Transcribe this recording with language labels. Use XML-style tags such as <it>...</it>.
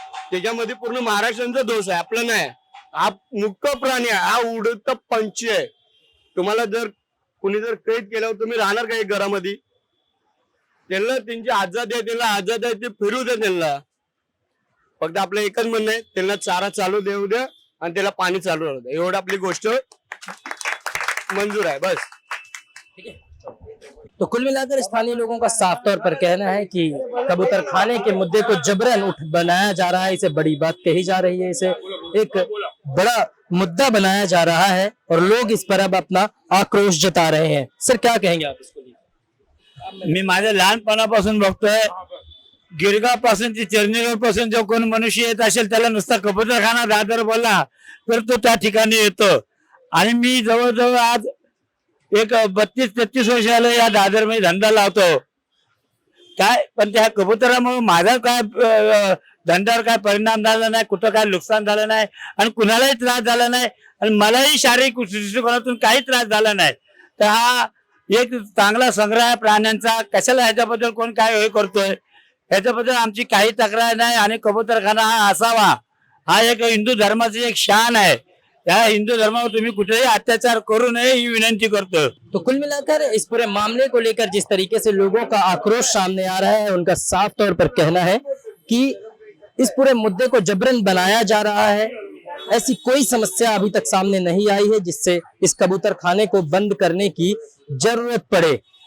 <mr>त्याच्यामध्ये पूर्ण महाराष्ट्राचा दोष आहे, आपला नाही. हा मुख्य प्राणी आहे, हा उडत पंछी आहे. तुम्हाला जर कुणी जर कैद केल्यावर तुम्ही राहणार का एक घरामध्ये? त्यांना त्यांची आजादी आहे, त्यांना आजादी आहे, ते फिरू द्या त्यांना. फक्त आपलं एकच म्हणणं आहे, त्यांना चारा चालू देऊ द्या आणि त्याला पाणी चालू राहू द्या. एवढं आपली गोष्ट मंजूर है बस.</mr> <hi>ठीक है, तो कुल मिलाकर स्थानीय लोगों का साफ तौर पर कहना है कि कबूतर खाने के मुद्दे को जबरन उठ बनाया जा रहा है, इसे बड़ी बात कही जा रही है, इसे एक बड़ा मुद्दा बनाया जा रहा है और लोग इस पर अब अपना आक्रोश जता रहे हैं. सर क्या कहेंगे आप इसको?</hi> <mr>मी माझ्या लहानपणापासून बघतोय, गिरगावपासून ते चर्नीगावपासून जो कोण मनुष्य येत असेल त्याला नुसता कबूतरखाना दादर बोलला तर तो त्या ठिकाणी येतो. आणि मी जवळजवळ आज एक 32-33 वर्षाला या दादर मध्ये धंदा लावतो. काय पण त्या कबुतरामुळे माझा काय धंद्यावर काय परिणाम झाला नाही, कुठं काय नुकसान झालं नाही आणि कुणालाही त्रास झाला नाही आणि मलाही शारीरिक दृष्टिकोनातून काही त्रास झाला नाही. तर हा एक चांगला संग्रह आहे प्राण्यांचा. कशाला ह्याच्याबद्दल कोण काय हे करतोय, ह्याच्याबद्दल आमची काही तक्रार नाही. आणि कबूतरखाना हा असावा, हा एक हिंदू धर्माची एक शान आहे. या हिंदू धर्मावर तुम्ही कुठेही अत्याचार करू नये ही विनंती करतो.</mr> <hi>तो कुल मिलाकर इस पूरे मामले को लेकर जिस तरीके से लोगों का आक्रोश सामने आ रहा है, उनका साफ तौर पर कहना है कि इस पूरे मुद्दे को जबरन बनाया जा रहा है. ऐसी कोई समस्या अभी तक सामने नहीं आई है जिससे इस कबूतर खाने को बंद करने की जरूरत पड़े.</hi>